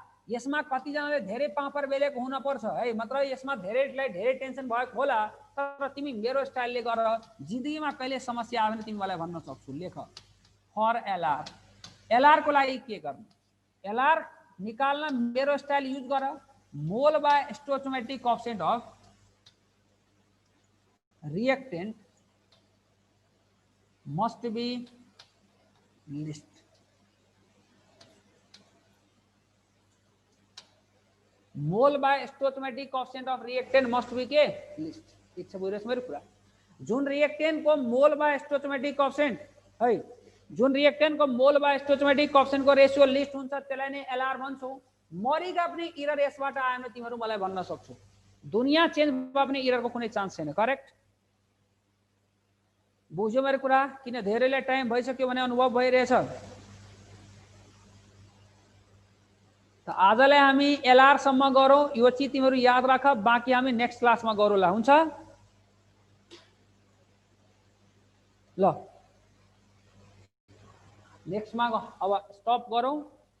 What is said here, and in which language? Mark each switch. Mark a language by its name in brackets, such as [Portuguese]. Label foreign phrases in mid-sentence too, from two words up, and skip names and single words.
[Nepali] यसमा कतिजनाले धेरै पापर बेलेको हुन पर्छ है मतलब यसमा धेरै टेन्सन भएको होला तर तिमी मेरो स्टाइलले गर जिन्दगीमा कहिले समस्या आयो भने तिमी मलाई भन्न सक्छु लेख [English] for LR [Nepali] को लागि के गर्नु एलआर निकाल्न मेरो [English] style use [Nepali] गर [English] mole by stoichiometric coefficient of reactant must be list mole by stoichiometric coefficient of reactant must be [Nepali] के लिस्ट ठीक छ बुझिरहेछ मेरो कुरा जुन रिएक्टेंट को [English] mole by stoichiometric coefficient [Nepali] है जुन रिएक्टेंट को [English] mole by stoichiometric coefficient [Nepali] को रेशियो लिस्ट हुन्छ त्यसलाई नै एलआर भन्छौ मरिगा पनि एरर यसबाट आएन तिमीहरू मलाई भन्न सक्छौ दुनिया चेन्ज भए पनि एरर को कुनै चान्स छैन करेक्ट बुझ्यो मेरो कुरा किन धेरैले टाइम भइसक्यो भने अनुभव भइरहेछ त आजलाई हामी एलआर सम्म गरौँ यो चिज तिमीहरू याद राख बाँकी हामी [English] next class [Nepali] गरौँला हुन्छ ल नेक्स्टमा अब स्टप गरौँ